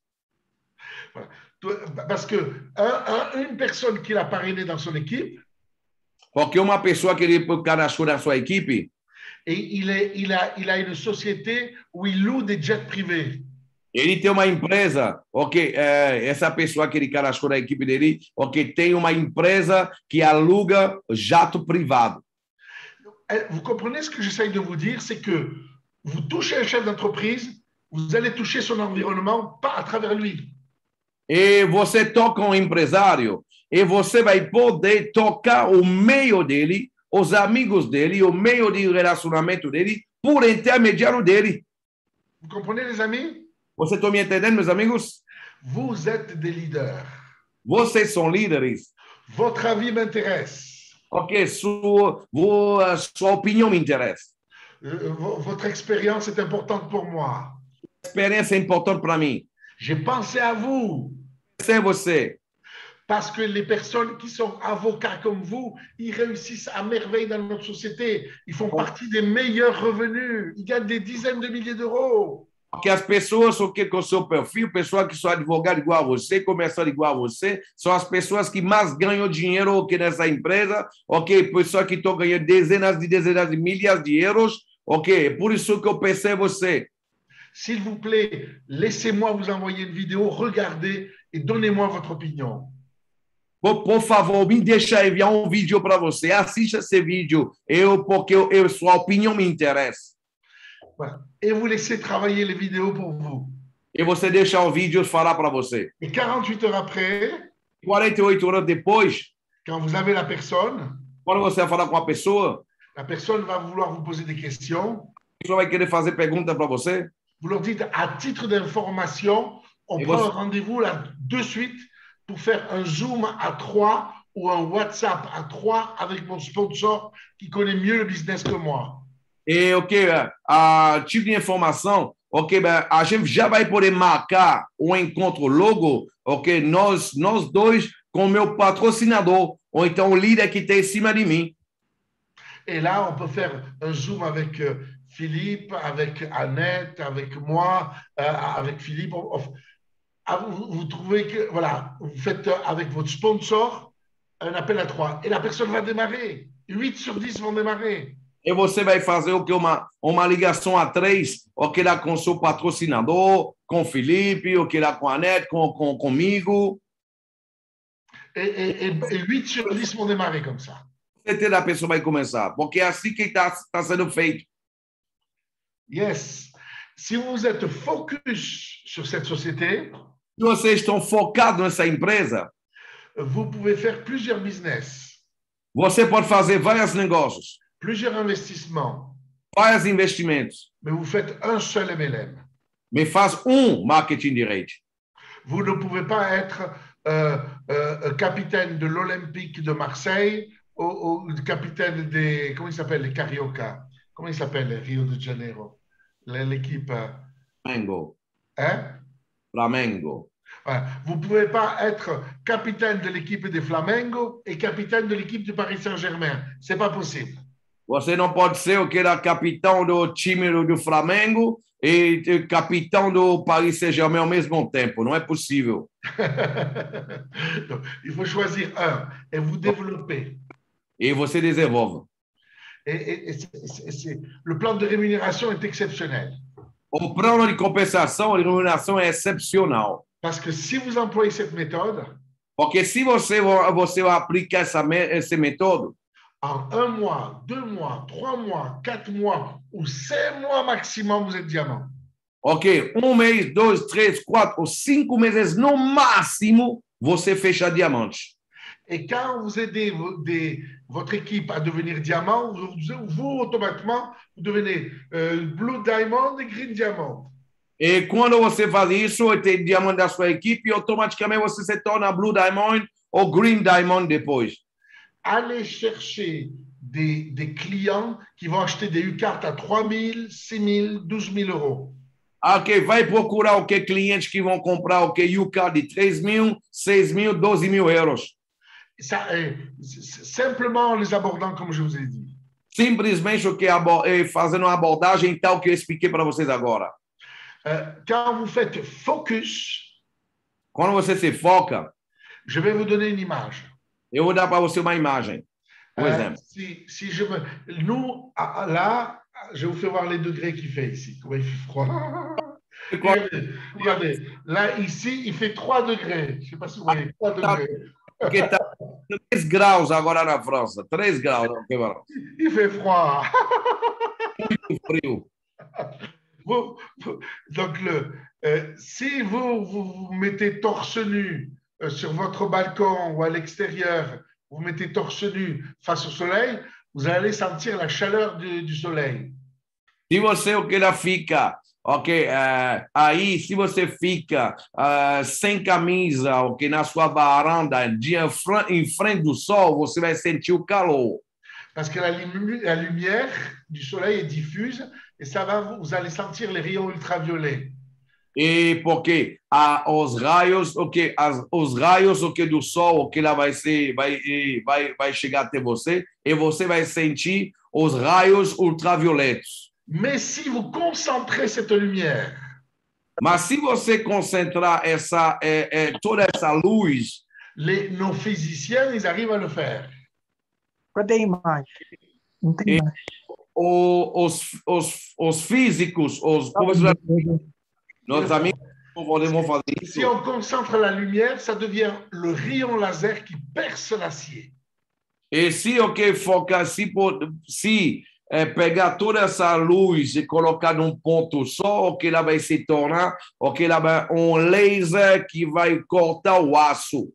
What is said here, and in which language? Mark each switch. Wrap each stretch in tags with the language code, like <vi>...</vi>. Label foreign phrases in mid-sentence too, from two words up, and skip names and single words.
<fr>Voilà. Parce que une personne qu'il a parrainé dans son équipe,</fr> <pt>porque uma pessoa que ele cadastrou na sua equipe,</pt> <fr>et il a une société où il loue des jets privés.</fr> <pt>Ele tem uma empresa, ok, essa pessoa que ele cadastrou na equipe dele, ok, tem uma empresa que aluga jato privado.</pt> <fr>Vous comprenez ce que j'essaye de vous dire, c'est que vous touchez un chef d'entreprise, vous allez toucher son environnement, pas à travers lui.</fr> <pt>E você toca um empresário, e você vai poder tocar o meio dele, os amigos dele, o meio de relacionamento dele, por intermediário dele.</pt> <fr>Vous comprenez, les amis?</fr> <pt>Vocês estão me entendendo, meus amigos?</pt> <fr>Vous êtes des leaders.</fr> <pt>Vocês são líderes.</pt> <fr>Votre avis m'intéresse.</fr> <pt>Ok, sua opinião me interessa.</pt> <fr>Votre expérience est importante pour moi.</fr> <pt>Experiência é importante para mim.</pt> <fr>J'ai pensé à vous. C'est você. Parce que les personnes qui sont avocats comme vous, ils réussissent à merveille dans notre société. Ils font partie des meilleurs revenus. Ils gagnent des dizaines de milliers d'euros.</fr> <pt>Porque as pessoas com o seu perfil, pessoas que são advogados igual a você, comerciantes igual a você, são as pessoas que mais ganham dinheiro aqui nessa empresa, ok? Pessoas que estão ganhando dezenas de milhas de euros, ok? Por isso que eu pensei em você.</pt> <fr>S'il vous plaît, laissez-moi vous envoyer une vidéo, regardez et donnez-moi votre opinion.</fr> <pt>Por favor, me deixa enviar um vídeo para você. Assista esse vídeo, porque sua opinião me interessa.</pt> <fr>Voilà. Et vous laissez travailler les vidéos pour vous.</fr> <pt>E você deixa o vídeo falar para você.</pt> <fr>Et 48 heures après,</fr> <pt>48 horas depois,</pt> <fr>quand vous avez la personne,</fr> <pt>quando você vai falar com a pessoa,</pt> <fr>la personne va vouloir vous poser des questions.</fr> <pt>A pessoa vai querer fazer pergunta para você.</pt> <fr>Vous leur dites, à titre d'information, on prend un rendez-vous là de suite pour faire un Zoom à 3 ou un WhatsApp à 3 avec mon sponsor qui connaît mieux le business que moi.</fr> <pt>E a tipo de informação, ok, a gente já vai poder marcar um encontro logo, ok, nós dois com meu patrocinador, ou então o líder que está em cima de mim.</pt> <fr>Et là, on peut faire un Zoom avec Philippe, avec Annette, avec moi, avec Philippe. vous trouvez que, voilà, vous faites avec votre sponsor un appel à 3 et la personne va démarrer. 8 sur 10 vont démarrer.</fr> <pt>E você vai fazer o que? Uma ligação a 3, ou que lá com o seu patrocinador, com o Felipe, ou que lá com a Anete, comigo.</pt> <fr>Et 8 sur 10 vont démarrer comme ça.</fr> <pt>Certeza a pessoa vai começar, porque é assim que está sendo feito.</pt> <en>Yes.</en> <fr>Si vous êtes focus sur cette société,</fr> <pt>se vocês estão focados nessa empresa,</pt> <fr>vous pouvez faire plusieurs business.</fr> <pt>Você pode fazer vários negócios,</pt> <fr>plusieurs investissements.</fr> <pt>Vários investimentos.</pt> <fr>Mais vous faites un seul MLM.</fr> <pt>Mais faz marketing direct.</pt> <fr>Vous ne pouvez pas être capitaine de l'Olympique de Marseille ou capitaine des, comment il s'appelle, les Carioca. Comment il s'appelle, Rio de Janeiro? L'équipe. Flamengo. Hein? Flamengo. Voilà. Vous ne pouvez pas être capitaine de l'équipe de Flamengo et capitaine de l'équipe du Paris Saint-Germain. Ce n'est pas possible.</fr> <pt>Você não pode ser o que era capitão do time do Flamengo e capitão do Paris Saint-Germain ao mesmo tempo. Não é possível.</pt> <fr>Donc, il faut choisir un et vous développer.</fr> <pt>E você desenvolve.</pt> <fr>Le plan de rémunération est exceptionnel.</fr> <pt>O plano de compensação e remuneração é excepcional.</pt> <fr>Parce que si vous employez cette méthode,</fr> <pt>porque se você aplica essa méthode,</pt> <fr>en 1 mois, 2 mois, 3 mois, 4 mois ou 5 mois maximum, vous êtes diamant.</fr> <pt>Ok, 1 mês, 2, 3, 4 ou 5 meses no máximo, você fecha diamante.</pt> <fr>Et quand vous aidez votre équipe à devenir diamant, vous automatiquement, vous devenez Blue Diamond et Green Diamond.</fr> <pt>E quando você faz isso, tem diamante da sua equipe, automaticamente você se torna Blue Diamond ou Green Diamond depois.</pt> <fr>Allez chercher des clients qui vont acheter des U-cartes à 3 000, 6 000, 12 000 euros.</fr> <pt>Ok, vai procurar o que clientes que vão comprar o que U-card de 3 000, 6 000, 12 000 euros.</pt> <fr>Ça, simplement en les abordant comme je vous ai dit.</fr> <pt>Simplesmente o que fazendo uma abordagem tal que eu expliquei para vocês agora.</pt> <fr>Quand vous faites focus,</fr> <pt>quando você se foca,</pt> <fr>je vais vous donner une image.</fr> <pt>Eu vou dar para você uma imagem. Por exemplo.</pt> <fr>Si je me... Nous, là, je vous fais voir les degrés qu'il fait ici. Comment il fait froid. Regardez, là, ici, il fait 3 degrés. Je ne sais pas si vous voyez, 3 degrés.</fr> <pt>Porque está 3 graus agora na França. 3 graus.</pt> <fr>Il fait froid.</fr> <pt>Muito frio.</pt> <fr>Donc, si vous mettez torse nu sur votre balcon ou à l'extérieur, vous mettez torse nu face au soleil, vous allez sentir la chaleur du soleil.</fr> <pt>Se você fica, aí se você fica sem camisa, na sua varanda, em frente do sol, você vai sentir o calor.</pt> <fr>Parce que la lumière du soleil est diffuse et vous allez sentir les rayons ultraviolets.</fr> <pt>E porque os raios do sol lá vai chegar até você e você vai sentir os raios ultravioletos.</pt> <fr>Mais si vous concentrez cette lumière,</fr> <pt>mas se você concentrar toda essa luz,</pt> <fr>nos physiciens ils arrivent à le faire.</fr> <pt>Cadê a imagem? Não tem imagem. Os físicos, nos amigos vão fazer isso.</pt> <fr>Si on concentre la lumière, ça devient le rayon laser qui perce l'acier.</fr> <pt>E se focar, se pegar toda essa luz e colocar num ponto só, lá vai se tornar lá laser que vai cortar o aço.</pt>